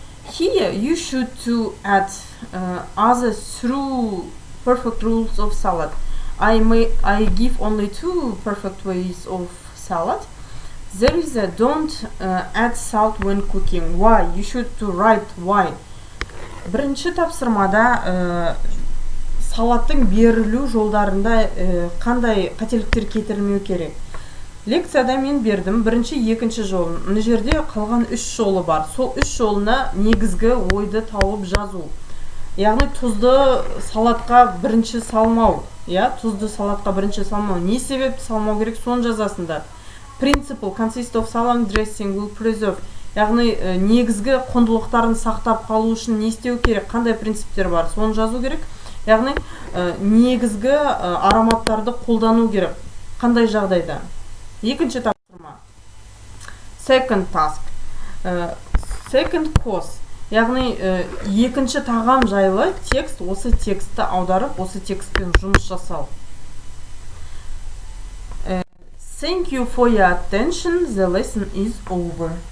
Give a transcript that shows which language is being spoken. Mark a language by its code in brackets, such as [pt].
[en] Here you should to add other through perfect rules of salad. I give only 2 perfect ways of salad. There is a don't add salt when cooking. Why? You should to write why. [kk] Бірінші тапсырмада салаттың берілу жолдарында қандай қателіктер кетірмеу керек. Лекцияда мен бердім бірінші, екінші жолын. Мына жерде қалған 3 жолы бар. Сол 3 жолына негізгі ойды тауып жазу. Яғни тұзды салатқа бірінші салмау. Тұзды салатқа бірінші салмау. Не себепті салмау керек, соны жазасында. [en] Principle consists of salam dressing will preserve. [kk] Яғни негізгі құндылықтарын сақтап қалу үшін не істеу керек, қандай принциптер бар, соны жазу керек. Яғни негізгі ароматтарды қолдану керек, қандай жағдайда. Екінші тапсырма. [en] Second task. Second course. [kk] Яғни екінші тағам жайлы текст, осы текстті аударып, осы текстпен жұмыс жасау. [en] Thank you for your attention. The lesson is over.